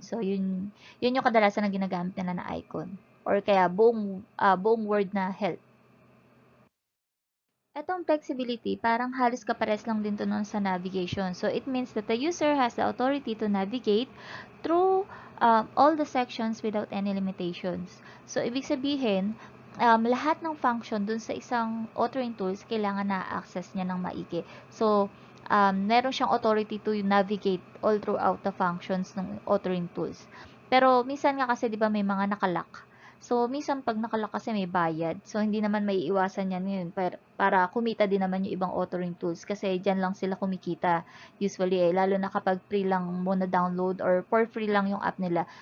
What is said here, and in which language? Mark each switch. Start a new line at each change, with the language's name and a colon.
Filipino: So, yun yung kadalasan na ginagamit nila na icon. Or kaya buong word na help. Etong flexibility, parang halos kapares lang din to nun sa navigation.
English: So, it means that the user has the authority to navigate through all the sections without any limitations.
Filipino: So, ibig sabihin, lahat ng function dun sa isang authoring tools, kailangan na-access niya ng maigi.
English: So,
Filipino: meron siyang
English: authority to navigate all throughout the functions ng authoring tools.
Filipino: Pero, minsan nga kasi, di ba, may mga nakalock. So, minsan pag nakalock kasi may bayad. So, hindi naman may iwasan yan ngayon para kumita din naman yung ibang authoring tools kasi dyan lang sila kumikita usually lalo na kapag free lang muna download or for free lang yung app nila.